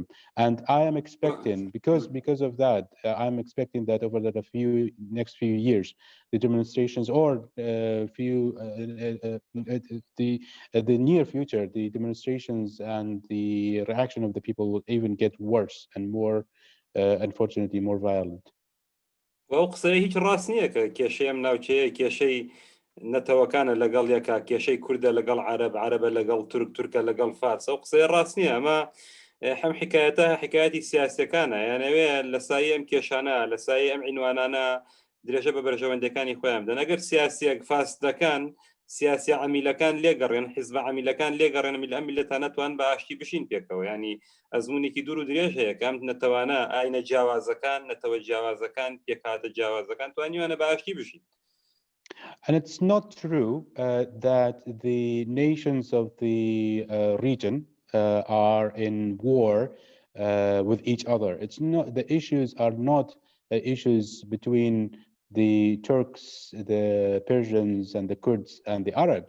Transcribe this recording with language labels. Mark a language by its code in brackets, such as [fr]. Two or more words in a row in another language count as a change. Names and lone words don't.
[en] And I am expecting, because of that, I'm expecting that over the next few years, the demonstrations, or the near future, the demonstrations and the reaction of the people will even get worse and more, unfortunately, more violent. [ckb] وەو قسەی هیچ ڕاست نییە کە کێشەی ئەم ناوچەیە کێشەی نەتەوەکانە لەگەڵ یەکە، کێشەی کوردە لەگەڵ عەرەبە لەگەڵ تورکە لەگەڵ فارسە، ئەو قسەی ڕاست نییە. ئەمە هەم حکایەتە حکایەتی سیاسیەکانە، یانەوێ لە سایە ئەم کێشانە، لە سایە ئەم عنوانانە درێژە بە بەرژەوەندەکانی خۆیان بدەن. ئەگەر سیاسیەک فاسدەکان، سیاسی عەمیلەکان لێگەڕێن، حیزبە عەمیلەکان لێگەڕێن، ئەم میلەتانە توان بە ئاشتی بشین پێکەوە. ینی ئەزمونێکی دوور و درێژ هەیە کە ئەم نەتەوانە ئاینە جیاوازەکان، نەتەوە جیاوازەکان، پێکهاتە جیاوازەکان توانیوانە بە ئاشتی بشین. [en] And it's not true that the nations of the region are in war with each other. It's not, the issues are not issues between the Turks, the Persians, and the Kurds and the Arabs.